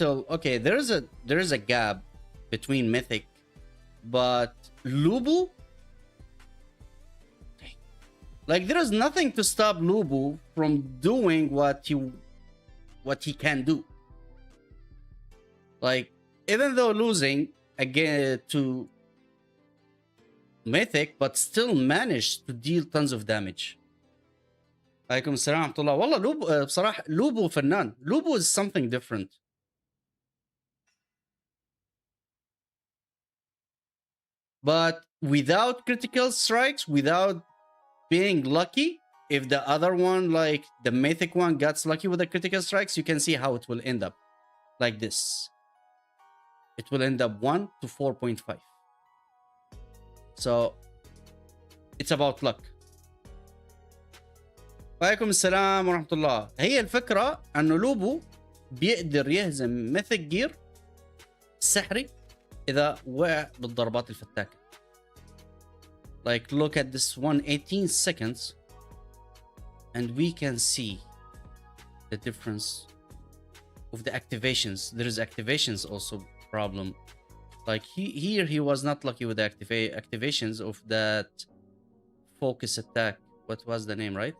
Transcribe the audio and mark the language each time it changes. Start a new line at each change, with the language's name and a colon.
English: Okay, there is a gap between Mythic, but Lubu, like, there is nothing to stop Lubu from doing what he can do. Like, even though losing again to Mythic, but still managed to deal tons of damage.
Arabic: عليكم السلام ورحمة الله. والله لوبو بصراحة لوبو فنان.
English: Lubu is something different. But without critical strikes, without being lucky, if the other one, like the Mythic one, gets lucky with the critical strikes, you can see how it will end up. Like this. It will end up 1 to 4.5. So, it's about luck.
Arabic: وعليكم السلام ورحمة الله. هي الفكرة أنه لوبو بيقدر يهزم ميثيك جير سحري إذا وقع بالضربات الفتاكة.
English: Like, look at this one, 18 seconds, and we can see the difference of the activations. There is activations also problem. Like, here he was not lucky with the activations of that focus attack. What was the name, right?